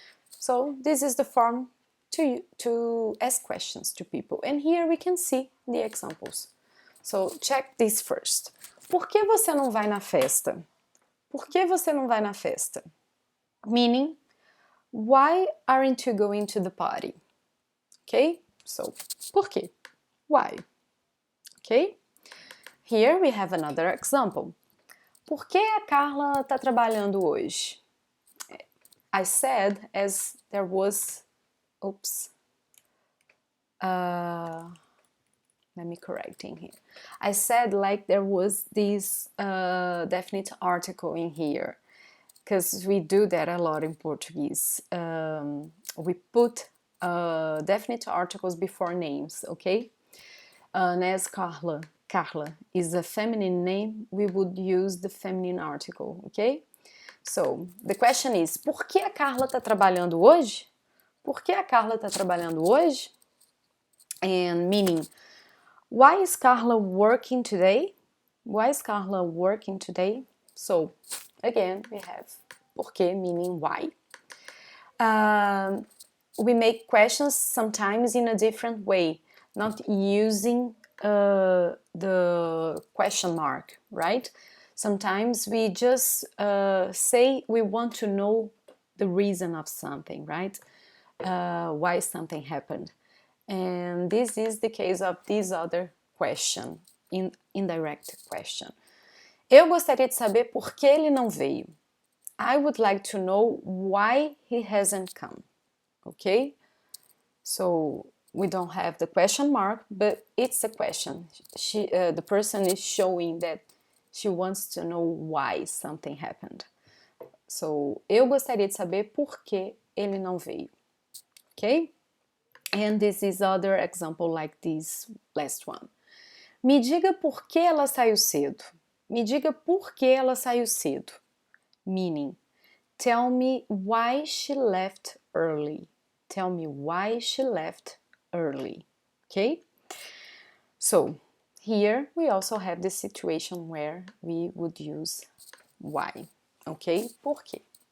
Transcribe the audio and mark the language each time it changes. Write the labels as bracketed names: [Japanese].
[English] So this is the form to ask questions to people, and here we can see the examples. So check this first. [Portuguese] Por que você não vai na festa? Por que você não vai na festa? [English] Meaning, why aren't you going to the party? Okay, so por quê? Why? Okay, here we have another example. [Portuguese] Por que a Carla está trabalhando hoje? [English] I said as there was, oops, let me correcting here. I said like there was this definite article in here, because we do that a lot in Portuguese. We put definite articles before names, okay? And as Carla is a feminine name, we would use the feminine article, okay? So, the question is, [Portuguese] por que a Carla está trabalhando hoje? Por que a Carla está trabalhando hoje? [English] And meaning, why is Carla working today? Why is Carla working today? So, again, we have porquê, meaning why. We make questions sometimes in a different way, not using the question mark, right? Sometimes we just say we want to know the reason of something, right? Why something happened. And this is the case of this other question, indirect question. [Portuguese] Eu gostaria de saber por que ele não veio. [English] I would like to know why he hasn't come. Okay? So we don't have the question mark, but it's a question. The person is showing that she wants to know why something happened. So, [Portuguese] eu gostaria de saber por que ele não veio. [English] Okay? And this is other example like this last one. [Portuguese] Me diga por que ela saiu cedo. Me diga por que ela saiu cedo. [English] Meaning, tell me why she left early. Tell me why she left early. Okay? So, here we also have the situation where we would use why. Okay? Por quê?